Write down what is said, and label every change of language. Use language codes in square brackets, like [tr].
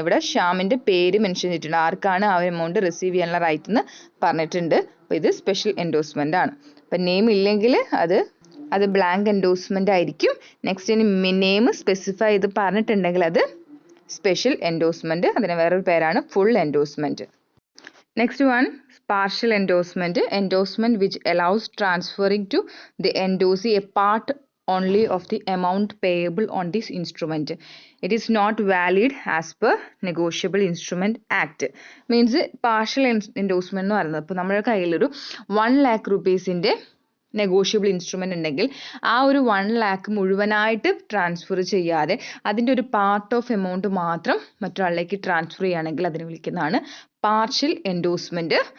[ml] ഇവിടെ ശ്യാമിൻ്റെ പേര് മെൻഷൻ ചെയ്തിട്ടുണ്ട്, ആർക്കാണ് ആ എമൗണ്ട് റിസീവ് ചെയ്യാനുള്ള റൈറ്റ് എന്ന് പറഞ്ഞിട്ടുണ്ട്. അപ്പോൾ ഇത് സ്പെഷ്യൽ എൻഡോഴ്സ്മെൻ്റ് ആണ്. അപ്പം നെയിം ഇല്ലെങ്കിൽ അത് ബ്ലാങ്ക് എൻഡോഴ്സ്മെൻ്റ് ആയിരിക്കും. നെക്സ്റ്റ് ഇനി നെയിം സ്പെസിഫൈ ചെയ്ത് പറഞ്ഞിട്ടുണ്ടെങ്കിൽ അത് സ്പെഷ്യൽ എൻഡോഴ്സ്മെൻറ്റ്, അതിന് വേറൊരു പേരാണ് full endorsement. [en] Next one, partial endorsement. Endorsement which allows transferring to the endorsee a part only of the amount payable on this instrument. It is not valid as per Negotiable Instrument Act. Means partial endorsement [ml] എന്ന് പറയുന്നത് ഇപ്പോൾ നമ്മുടെ കയ്യിലൊരു 1 lakh rupeesൻ്റെ negotiable instrument ഉണ്ടെങ്കിൽ ആ ഒരു 1 lakh മുഴുവനായിട്ട് transfer ചെയ്യാതെ അതിൻ്റെ ഒരു പാർട്ട് ഓഫ് എമൗണ്ട് മാത്രം മറ്റൊരാളിലേക്ക് ട്രാൻസ്ഫർ ചെയ്യുകയാണെങ്കിൽ അതിനെ വിളിക്കുന്നതാണ് പാർഷ്യൽ എൻഡോഴ്സ്മെൻറ്റ്.